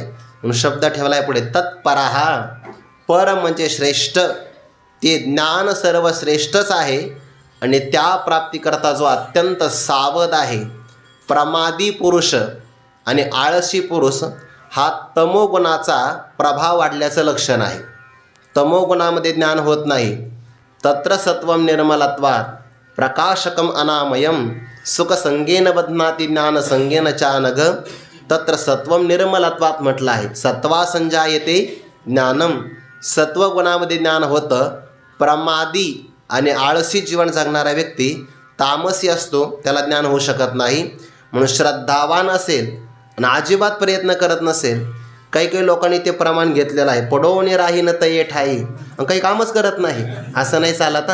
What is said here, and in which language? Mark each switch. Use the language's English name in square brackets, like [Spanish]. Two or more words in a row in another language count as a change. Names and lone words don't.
[Marathi] म्हणून शब्द ठेवलाय पुढे, तत्पराहा. पर म्हणजे श्रेष्ठ, ते ज्ञान सर्वश्रेष्ठच आहे आणि त्या प्राप्तीकरता जो अत्यंत सावध आहे. प्रमादी पुरुष आणि आळशी पुरुष हा तमोगुणाचा प्रभाव वाढल्याचं लक्षण आहे. तमोगुणामध्ये ज्ञान होत नाही. [Sanskrit] तत्र सत्वम निर्मलत्वात् प्रकाशकम अनामयम सुखसंगेन बध्नाती ज्ञानसंगेन चानघ. तत्र सत्वम निर्मलत्वात् [Marathi] म्हटलं आहे. [Sanskrit] सत्वा संजायते ज्ञानम, [Marathi] सत्वगुणामध्ये ज्ञान होतं. प्रमादी आणि आळसी जीवन जगणारा व्यक्ती तामसी असतो, त्याला ज्ञान होऊ शकत नाही. म्हणून श्रद्धावान असेल आणि अजिबात प्रयत्न करत नसेल, काही लोकांनी ते प्रमाण घेतलेलं आहे, पडवणे राही न तये ठाई, काही कामच करत नाही, असं नाही चालत.